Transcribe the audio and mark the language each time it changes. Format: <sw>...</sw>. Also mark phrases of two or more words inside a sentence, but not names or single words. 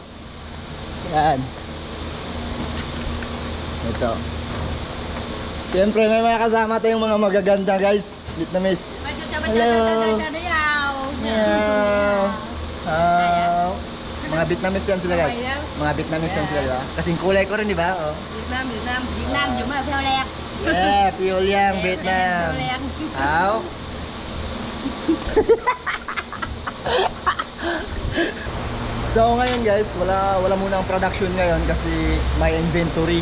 <tl>Yan. Ito. Siyempre may mga kasama tayong mga magaganda guys.</tl> <en>Vietnamese. Hello. Hello.</en> <tl>Mga Vietnamese yan sila guys. Mga Vietnamese yan sila diba? Kasing kulay ko rin diba? Oh. Việt Nam dùng mà theo lẹt.</tl> <en>Yeah, Piol Yang, Vietnam. How?</en> <tl>So ngayon guys, wala muna ang production ngayon kasi may inventory.</tl>